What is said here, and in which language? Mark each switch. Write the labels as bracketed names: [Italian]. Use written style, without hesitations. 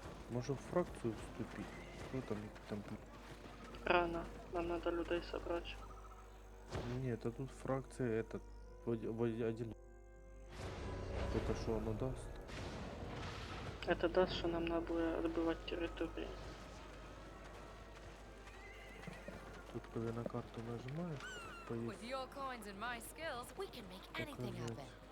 [Ukrainian] може в фракцію вступити? Що там? [Russian] Рано. Нам надо людей собрать. [Ukrainian] Ні, та тут фракція [Russian] этот [Ukrainian] один. [Russian] Это [Ukrainian] що воно дасть? [Russian] Это даст, что нам надо будет отбывать территории. [Ukrainian] Тут коли на карту нажимаєш, поїзд. [English] With your coins and my skills, we can make anything happen.